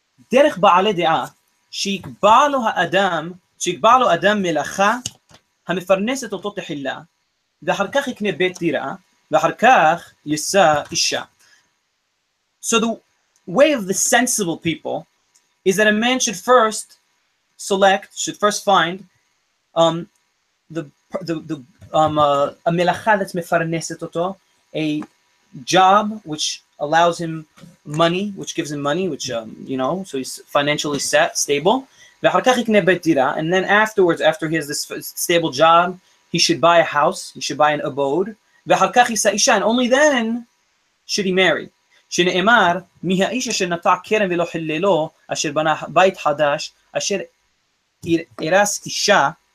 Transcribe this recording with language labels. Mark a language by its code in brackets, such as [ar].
[he] Derech ba'alei de'ah שיקבע לו אדם מלאכה המפרנסת אותו תחילה, ואחר כך יקנה בית דירה, ואחר כך יישא אישה. [en] So the way of the sensible people is that a man should first find a מלאכה that's [he] מפרנסת אותו, [en] a job which allows him money, which gives him money, which so he's financially stable. And then afterwards, after he has this stable job, he should buy a house, he should buy an abode. And only then should he marry. [he] שנאמר, מי האיש אשר נטע כרם ולא חיללו, אשר בנה בית חדש, אשר ירס אישה.